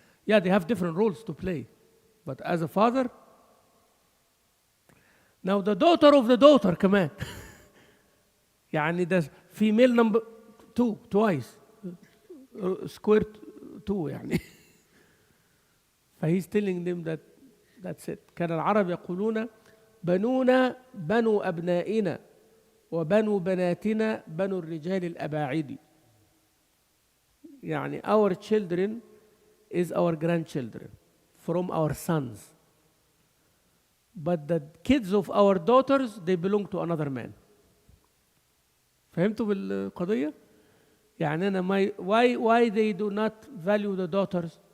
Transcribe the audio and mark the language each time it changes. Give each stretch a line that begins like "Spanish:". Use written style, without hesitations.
English: Yeah, they have different roles to play. But as a father, now the daughter of the daughter كمان. يعني the female number 2 twice. Square 2 يعني. فhe's telling them that that's it.
Arabic: كان العرب يقولون بنونا بنو أبنائنا وبنو بناتنا بنو الرجال الأباعد.
English: يعني our children is our grandchildren from our sons. But the kids of our daughters, they belong to another man.
Arabic: فهمتوا بالقضية؟ يعني أنا
English: why they do not value the daughters?